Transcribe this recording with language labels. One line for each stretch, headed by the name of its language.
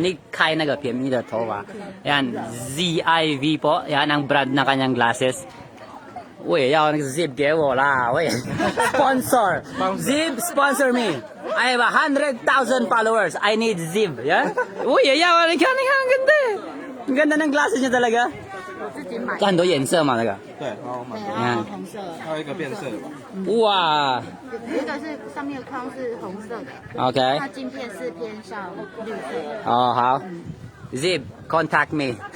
Chinese: 你开那个便宜的头发，
Filipino: yan ZIV po, yan ang brand ng kanyang glasses.
Chinese: 我也要那个 Zip 给我啦，我也
English: sponsor Zip sponsor me. I have 100,000 followers. I need Zip, yan.
Chinese: 我也要，你看，
Filipino: ang ganda. Ang ganda ng glasses niya talaga.
Chinese: 自己买的，很多颜色嘛，那个。对，然后买，对，然后红色，还有一个变色的吧。哇有一个是上面的框是红色的，，OK，它镜片是偏向绿色的。哦好，
English: Zip contact me.